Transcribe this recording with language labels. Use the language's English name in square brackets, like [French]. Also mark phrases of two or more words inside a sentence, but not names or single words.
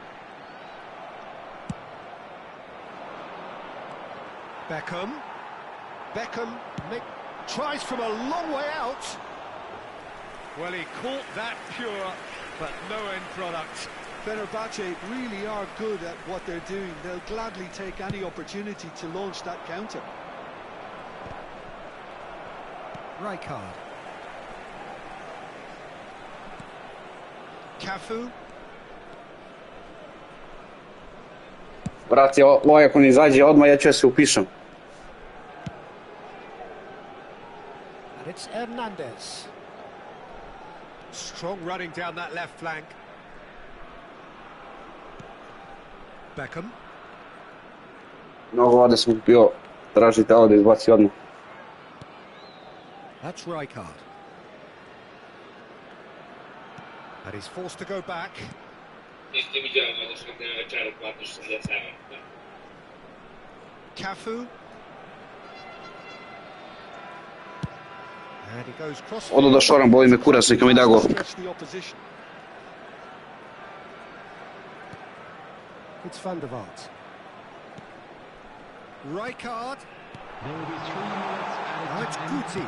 [English] Beckham tries from a long way out. Well, he caught that pure, but no end product. Fenerbahce really are good at what they're doing. They'll gladly take any opportunity to launch that counter. Rijkaard. Cafu. [Serbian] Brate, ovaj ako ne izađe odmah, ja ću ja se upišem. [English] And it's Hernandez. Strong running down that left flank. Beckham. [Serbian] Mnogo ovdje sam bio tražiti ovo da izbaci odmah. [English] That's Rijkaard. And he's forced to go back. Cafu. And he goes cross. [Serbian] Odo da šoram, boli me kurac, neka mi da gol. [English] It's Van der Vaart. Rijkaard. Oh, it's Guti.